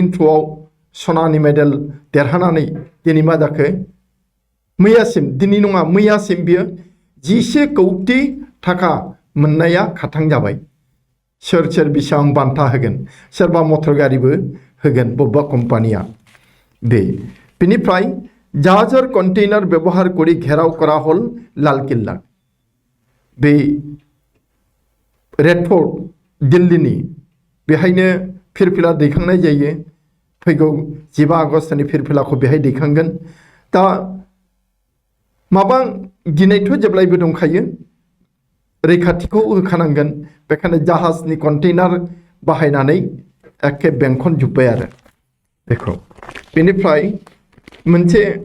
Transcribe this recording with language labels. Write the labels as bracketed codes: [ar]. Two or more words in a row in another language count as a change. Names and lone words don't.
[brx] थ्र'आव सनानि मेडेल देरहानानै दिनै मा जाखो मैयासिम दिनै नङा मैयासिम बियो 11 कौटि थाखा मोननाया खाथां जाबाय सोर सोर बेसेबां बान्था होगोन सोरबा मटर गारिबो होगोन बबेबा कम्पानिया बेनिफ्राय [bn] জাহাজের কন্টেইনার ব্যবহার করে ঘেরাও করা হল লালকিল্লা [brx] बे रेड फोर्ट दिल्लीनि बेहायनो फिरफिला दैखांनाय जायो फैगौ 15 आगस्तनि फिरफिलाखौ बेहाय दैखांगोन दा माबा गिनायथ' जेब्लायबो दंखायो रैखाथिखौ होखानांगोन बेखायनो जाहाजनि कन्टेइनार बाहायनानै एखे बेंखनजोब्बाय आरो बेखौ बेनिफ्राय मोनसे